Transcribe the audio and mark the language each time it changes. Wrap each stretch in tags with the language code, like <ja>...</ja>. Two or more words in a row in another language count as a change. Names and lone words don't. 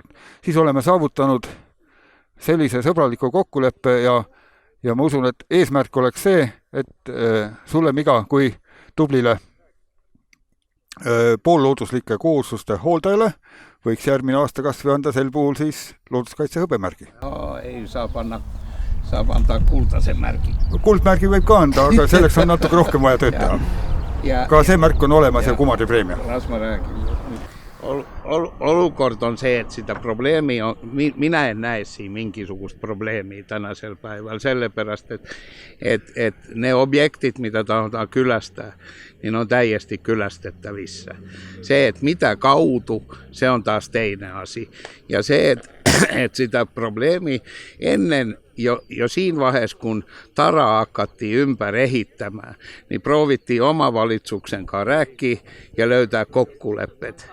<et>Siis oleme saavutanud sellise sõbraliku kokkuleppe ja ma usun, et eesmärk oleks see, et sulle Miga, kui tublile poollooduslike koosluste hooldajale võiks järgmine aasta kas või anda sel puhul siis looduskaitse hõbemärgi. Ei, saab anda kuldase märgi. Kuldmärgi võib ka anda, aga selleks on natuke rohkem vaja tööd teha. Ka see märk on olemas ja Kumari preemia. Las ma räägin. Olukord on see, et</et> <fi>sitä probleemi on, minä en näe</fi> <et>siin mingisugust probleemi</et> <fi>tänäisellä päivällä</fi> <et>sellepärast,</et> <fi>että ne objektit, mitä tahdotaan kylästää, niin on täyesti kylästettävissä. Se, että mitä kautu, se on taas teinen asia. Ja se, että sitä probleemi ennen jo siinä vaiheessa, kun Tara hakattiin ympäri ehittämään, niin proovittiin omavalitsusuksen kanssa rääkkiä ja löytää kokkuleppet.</fi>